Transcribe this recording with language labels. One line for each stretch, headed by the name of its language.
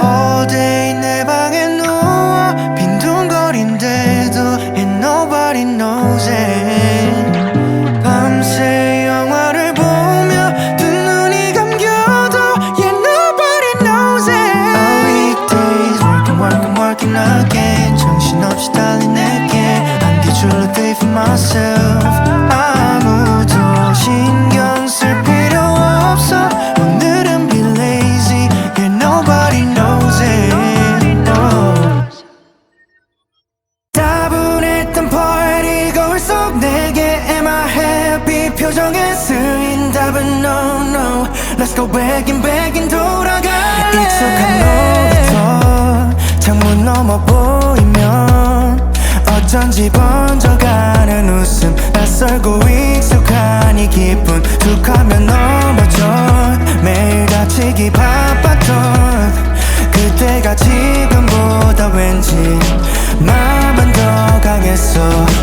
English: All day
Korean: 내 방에 누워 빈둥거린대도
English: and nobody knows it.
Korean: 밤새 영화를 보며 두 눈이 감겨도
English: yeah nobody knows it. Our weekdays working again.
Korean: 정신없이 달린 내게 안겨줄
English: a day for myself.
Korean: 아무도 신경 쓸 필요 없어. 오늘은
English: be lazy. Yeah nobody knows it. No.
Korean: 따분했던 party 거울 속 내게
English: am I happy
Korean: 표정에 쓰인 답은
English: no no. Let's go back in
Korean: 돌아갈래. 익숙한 놀이터 창문 넘어 보이면 어쩐지 번져가는 웃음. 낯설고 익숙한 이 기분 툭하면 넘어져. 매일 다치기 바빴던 그때가 지금보다 왠지 마음은 더 강했어.